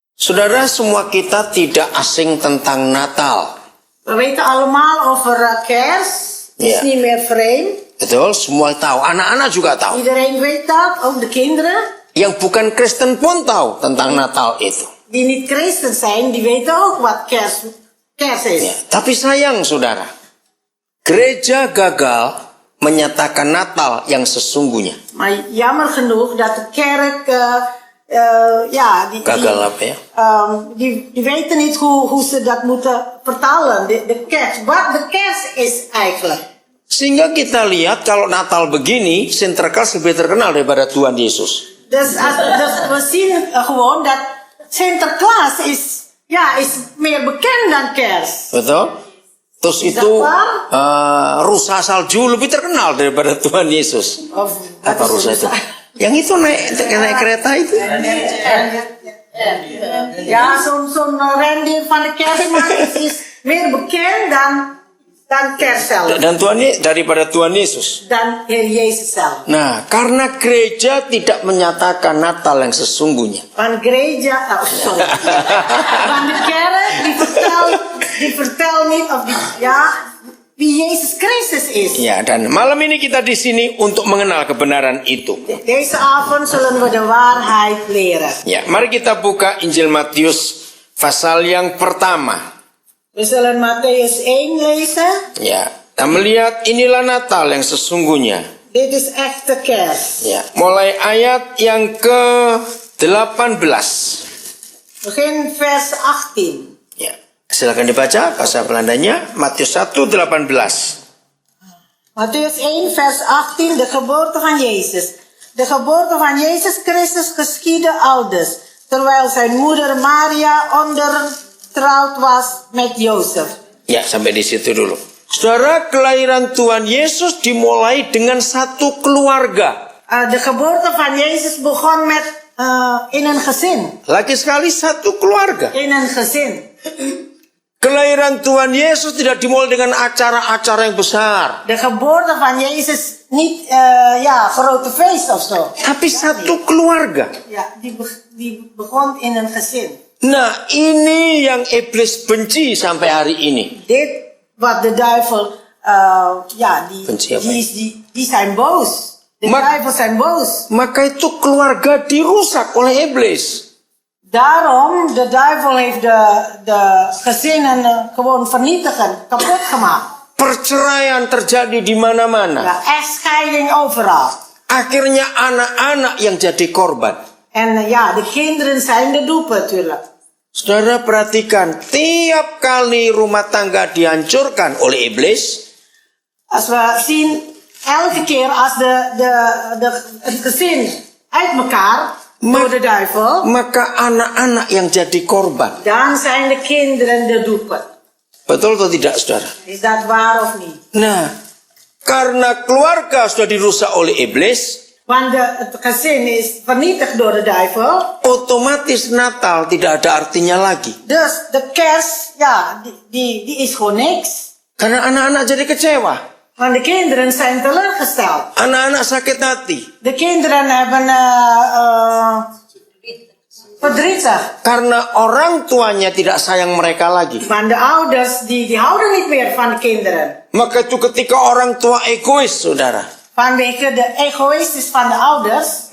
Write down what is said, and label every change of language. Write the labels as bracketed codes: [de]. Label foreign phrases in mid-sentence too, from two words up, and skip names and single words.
[id] Saudara, semua kita tidak asing tentang Natal. [nl] We weten allemaal over kerst. Het is Ja. niet meer vreemd. [id] Betul, semua tahu. Anak-anak juga tahu. [nl] Iedereen weet dat, ook de kinderen. [id] Yang bukan Kristen pun tahu tentang Natal itu. [nl] Die niet christen zijn, die weten ook wat kerst is. [id] Ya, tapi sayang saudara, gereja gagal menyatakan Natal yang sesungguhnya. [nl] Maar jammer genoeg dat de kerk, [id] Gagal apa ya? [nl] die weten niet hoe ze dat moeten vertalen. De kerst. Wat de kerst is eigenlijk. [id] Sehingga kita lihat kalau Natal begini, Sinterklas lebih terkenal daripada Tuhan Yesus. [nl] Dus we zien gewoon dat Sinterklaas is meer bekend dan kerst. [id] Betul? Terus itu rusa salju lebih terkenal daripada Tuhan Yesus. [nl] Of, [id] Apa rusa itu? Yang itu naik kereta itu. [nl] Ja, zo'n rendier van de kerstman is meer bekend dan kerst zelf. [id] Dan daripada Tuhan Yesus. [nl] Dan Heer Jezus zelf. [id] Nah, karena gereja tidak menyatakan Natal yang sesungguhnya. [nl] Van gereja, van de kerk die vertelt niet of wie Jezus Christus is. [id] Ya, dan malam ini kita di sini untuk mengenal kebenaran itu. [nl] Deze avond zullen we de waarheid leren. [id] Ya, mari kita buka Injil Matius pasal yang pertama. [nl] We zullen Matthäus 1 lezen. [id] Ya, kita melihat inilah Natal yang sesungguhnya. [nl] Dit is echte kerst. [id] Ya, mulai ayat yang ke-18. [nl] Begin vers 18. [id] Ya, silakan dibaca bahasa Belandanya, Matius 1:18. [nl] Matthäus 1 vers 18, de geboorte van Jezus. De geboorte van Jezus Christus geschiedde aldus, terwijl zijn moeder Maria ondertrouwd was met Jozef. [id] Ya, sampai di situ dulu. Saudara, kelahiran Tuhan Yesus dimulai dengan satu keluarga. [nl] De geboorte van Jezus begon met in een gezin. [id] Lagi sekali satu keluarga. [nl] In een gezin. [id] Kelahiran Tuhan Yesus tidak dimulai dengan acara-acara yang besar. [nl] De geboorte van Jezus niet grote feest of zo. [id] Tapi satu keluarga. [nl] Ja, die begon in een gezin. [id] Nah, ini yang iblis benci sampai hari ini. [nl] Dit wat de duivel, [id] Benci apa? [nl] die zijn boos. De duivel zijn boos. [id] Maka itu keluarga dirusak oleh iblis. [nl] Daarom, de duivel heeft de gezinnen gewoon vernietigen, kapot gemaakt. [id] Perceraian terjadi di mana-mana. [nl] Ja, echtscheiding overal. [id] Akhirnya anak-anak yang jadi korban. [nl] En de kinderen zijn de dupe natuurlijk. [id] Saudara perhatikan, tiap kali rumah tangga dihancurkan oleh iblis, [nl] Als we zien, elke keer als het gezin uit elkaar door de duivel, [id] maka anak-anak yang jadi korban. [nl] dan zijn de kinderen de dupe. [id] Betul atau tidak, saudara? [nl] Is dat waar of niet? [id] Nah, karena keluarga sudah dirusak oleh iblis, [nl] Want het gezin is vernietigd door de duivel. [id] otomatis Natal tidak ada artinya lagi. [nl] Dus de kerst, die is gewoon niks. [id] Karena anak-anak jadi kecewa. [nl] Want de kinderen zijn teleurgesteld. [id] Anak-anak sakit hati. [nl] De kinderen hebben verdrietig. [id] Karena orang tuanya tidak sayang mereka lagi. [nl] Want de ouders, die houden niet meer van de kinderen. [id] Maka itu ketika orang tua egois, saudara. [nl] Vanwege de egoïstis van de ouders.